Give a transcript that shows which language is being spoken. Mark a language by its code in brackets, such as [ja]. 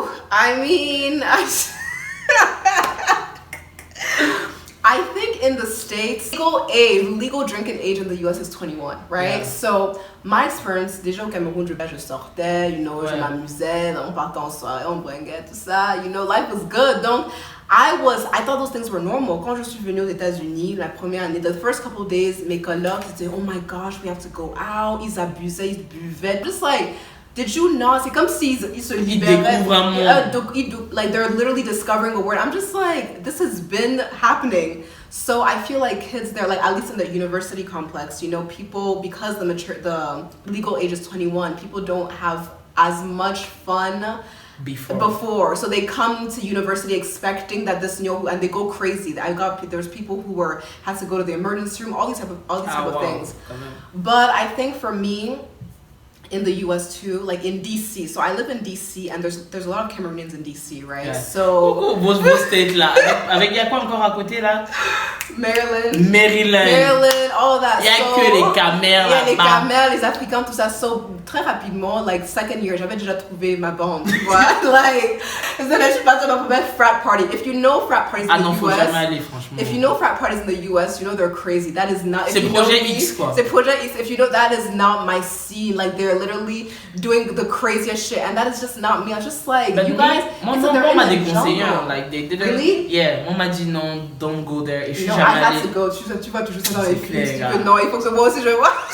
[en] I mean, I think in the States, legal drinking age in the US is 21, right? Yeah. [fr] So my experience, déjà au Cameroun, je sortais, you know, je m'amusais, on partait en soirée, on bringuait, tout ça, you know, [en] life was good. [fr] Donc, [en] I thought those things were normal. [fr] Quand je suis venue aux États-Unis, la première année, [en] the first couple of days, [fr] mes colocs disaient, [en] oh my gosh, we have to go out. [fr] Ils abusaient, ils buvaient. [en] Just like, did you not? [fr] C'est comme s'ils se libéraient. [en] Like, they're literally discovering a word. I'm just like, this has been happening. So I feel like kids there, like at least in the university complex, you know, people, because the legal age is 21, people don't have as much fun before, so they come to university expecting that this, you know, and they go crazy. There's people who had to go to the emergency room, all these type of things. But I think for me, in the US too, like in DC. So I live in DC, and there's a lot of Cameroonians in DC, right? Yeah. So [fr] vos states là, avec y a quoi encore à côté là? [en] Maryland, all that. [fr] Il y a que les Camers là. Les Camers, les Africains, tout ça. So très rapidement, like second year, j'avais déjà trouvé ma bande, tu vois? Like, and then je suis partie dans ma frat party. [en] If you know frat parties in the US, [fr] faut jamais aller, franchement. [en] If you know frat parties in the US, you know they're crazy. That is not. [fr] C'est Projet X quoi. C'est Projet X. [en] If you know, that is not my scene. Like they're literally doing the craziest shit, and that is just not me. I was just like, you guys. [fr] Mon m'a déconseillé, [en] like they didn't. Really? [fr] Yeah, mon m'a dit non, [en] don't go there. [fr] Et je suis jamais allée. [en] I had to go. [fr] Tu vois toujours ça dans les films. Non, il faut que moi aussi je vois.